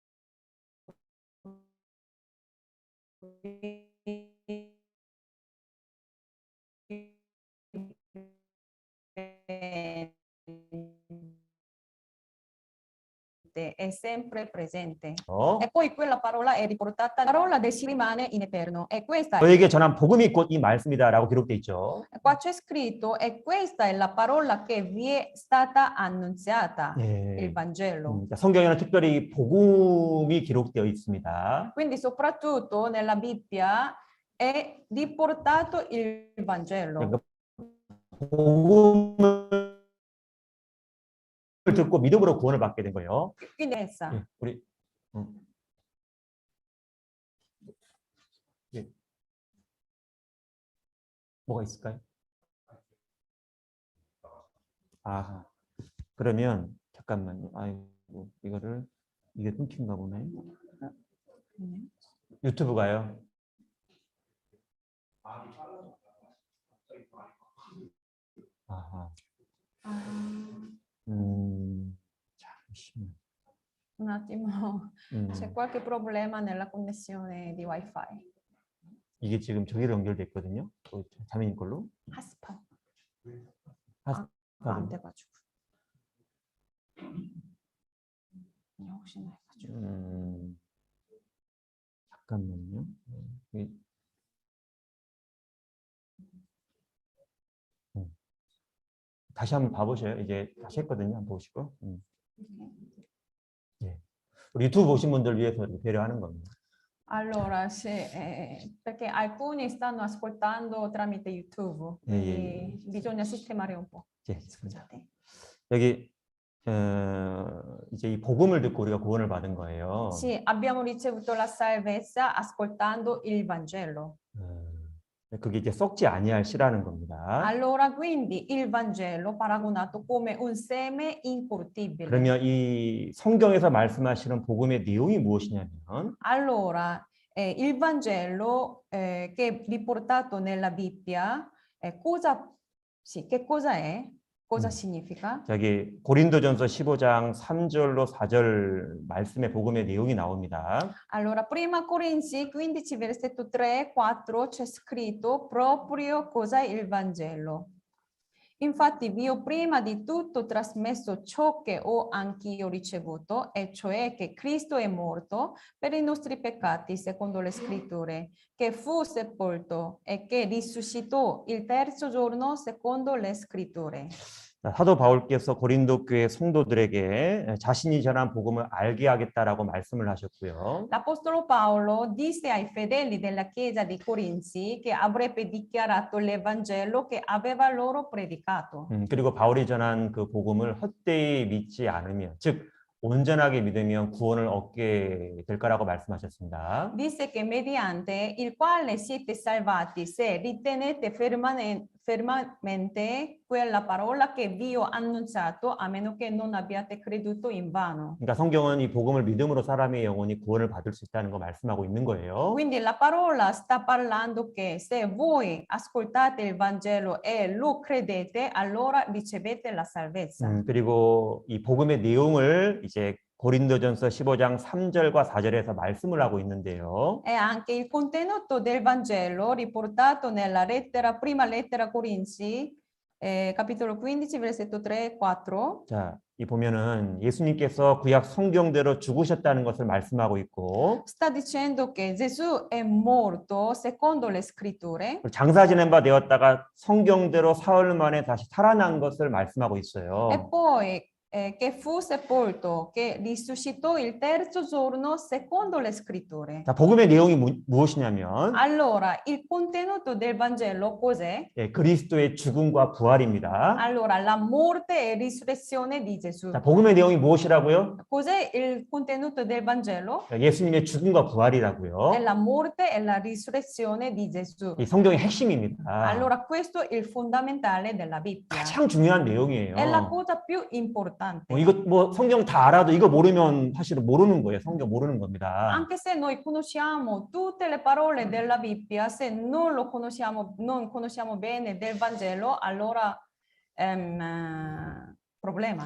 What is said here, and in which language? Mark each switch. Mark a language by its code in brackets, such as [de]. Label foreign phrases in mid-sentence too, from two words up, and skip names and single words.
[it] È sempre presente. E poi quella parola è riportata, la parola del si rimane in eterno. E questa [ko] 너에게 전한 복음이 곧 이 말씀이다라고 기록돼 있죠. [it] qua c'è scritto, e questa è la parola che vi è stata annunziata, [ko] 예. [it] il Vangelo. [ko] 성경에는 특별히 복음이 기록되어 있습니다. [it] Quindi soprattutto nella Bibbia è riportato il Vangelo. [ko] 그러니까 복음을 듣고 믿음으로 구원을 받게 된 거예요. [it] Quindi essa. [ko] 예, 우리 예. 뭐가 있을까요? 아, 그러면 잠깐만요. 아이고, 이게 끊긴가 보네. 유튜브가요. 아하. 잠시만. [it] Un attimo, c'è qualche problema nella connessione di Wi-Fi. [ko] 이게 지금 저기로 연결돼 있거든요. 자매님 걸로. 핫스팟. 핫스팟. 안 돼가지고. 혹시나 해가지고. 잠깐만요. 다시 한번 봐보셔요. 이제 다시 했거든요. 한번 보시고. 예. 우리 유튜브 보신 분들 위해서 배려하는 겁니다. [it] Allora, perché alcuni stanno ascoltando tramite YouTube, quindi bisogna sistemare un po'. [ko] 예, 여기 이제 이 복음을 듣고 우리가 구원을 받은 거예요. [it] Sì, abbiamo ricevuto la salvezza ascoltando il Vangelo. [ko] 그게 이제 썩지 아니할 씨라는 겁니다. [it] Allora, quindi il Vangelo paragonato come un seme incorruttibile. [ko] 그러면 이 성경에서 말씀하시는 복음의 내용이 무엇이냐면 [it] Allora, il Vangelo che è riportato nella Bibbia, che cosa è? Cosa significa? [ko] 저기 고린도전서 15장 3절로 4절 말씀의 복음의 내용이 나옵니다. [it] Allora, prima Corinzi 15 versetto 3 4 c'è scritto proprio cos'è il Vangelo. Infatti vi ho prima di tutto trasmesso ciò che ho anch'io ricevuto, e cioè che Cristo è morto per i nostri peccati secondo le scritture, che fu sepolto e che risuscitò il terzo giorno secondo le scritture. [ko] 사도 바울께서 고린도 교회 성도들에게 자신이 전한 복음을 알게 하겠다라고 말씀을 하셨고요. [it] L'Apostolo Paolo disse ai fedeli della chiesa di Corinzi che avrebbe dichiarato l'Evangelo che aveva loro predicato. [ko] 그리고 바울이 전한 그 복음을 헛되이 믿지 않으면, 즉 온전하게 믿으면 구원을 얻게 될 거라고 말씀하셨습니다. [it] Disse che mediante il quale siete salvati se ritenete fermamente quella parola che vi ho annunciato, a meno che non abbiate creduto invano. [ko] 그러니까 성경은 이 복음을 믿음으로 사람의 영혼이 구원을 받을 수 있다는 거 말씀하고 있는 거예요. [it] Quindi la parola sta parlando che se voi ascoltate il Vangelo e lo credete, allora ricevete la salvezza. [ko] 그리고 이 복음의 내용을 이제 고린도전서 15장 3절과 4절에서 말씀을 하고 있는데요. [it] E anche il contenuto del Vangelo riportato nella prima lettera Corinzi, capitolo 15, versetto 3 e 4. [ko] 자, 이 보면은 예수님께서 구약 성경대로 죽으셨다는 것을 말씀하고 있고, [it] Sta dicendo che Gesù è morto secondo le scritture [ko] 장사 지낸 바 되었다가 성경대로 사흘 만에 다시 살아난 것을 말씀하고 있어요. [it] e poi che fu sepolto, che risuscitò il terzo giorno secondo le scritture. [ko] 자, 복음의 내용이 무엇이냐면 [it] Allora, il contenuto del Vangelo cos'è? [ko] 그리스도의 죽음과 부활입니다. [it] Allora, la morte e risurrezione di Gesù. [ko] 자, 복음의 내용이 무엇이라고요? [it] Cos'è il contenuto del Vangelo? [ko] 예수님의 죽음과 부활이라고요. [it] È la morte e la risurrezione di Gesù. [ko] 이 성경의 핵심입니다. [it] Allora, questo è il fondamentale della Bibbia. [ko] 가장 중요한 내용이에요. [it] È la cosa più importante. [ko] 이거 뭐 성경 다 알아도 이거 모르면 사실은 모르는 거예요. 성경 모르는 겁니다. [it] Anche se noi conosciamo tutte le parole della Bibbia, se non conosciamo bene del Vangelo, allora problema.